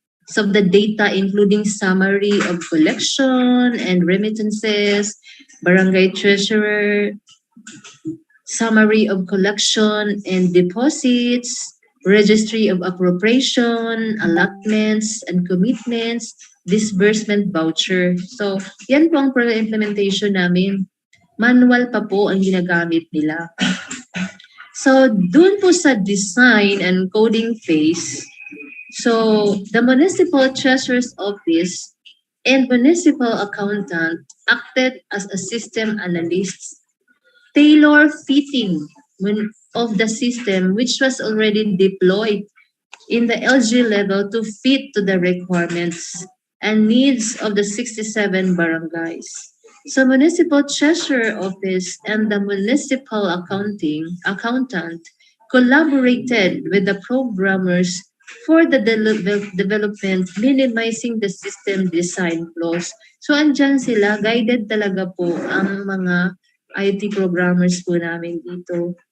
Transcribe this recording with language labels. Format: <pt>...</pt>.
<en>So the data including summary of collection and remittances, barangay treasurer, summary of collection and deposits, registry of appropriation, allotments and commitments, disbursement voucher.</en> <tl>So yan po ang pre-implementation namin. Manual pa po ang ginagamit nila.</tl> <en>So,</en> <tl>dun po sa</tl> <en>design and coding phase, so the Municipal Treasurer's Office and Municipal Accountant acted as a system analyst, tailor-fitting of the system which was already deployed in the LG level to fit to the requirements and needs of the 67 barangays. So municipal treasurer office and the municipal accountant collaborated with the programmers for the development, minimizing the system design flaws.</en> <tl>So andyan sila, guided talaga po ang mga IT programmers po namin dito.</tl>